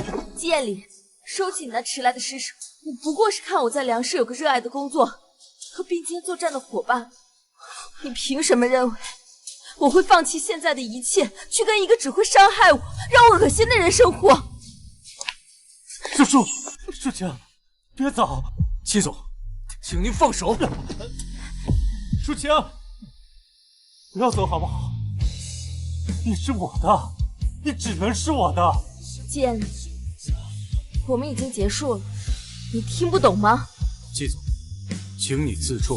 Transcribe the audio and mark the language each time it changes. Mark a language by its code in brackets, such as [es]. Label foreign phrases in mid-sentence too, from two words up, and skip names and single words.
[zh] 建立，收起你那遲來的施捨，我不過是看我在糧食有個熱愛的工作和並肩作戰的夥伴，你憑什麼認為我會放棄現在的一切，去跟一個只會傷害我、讓我惡心的人生活？舒晴，別走！戚總，請您放手。舒晴，不要走好不好？你是我的，你只能是我的。建立，我們已經結束了，你聽不懂嗎？季總，請你自重，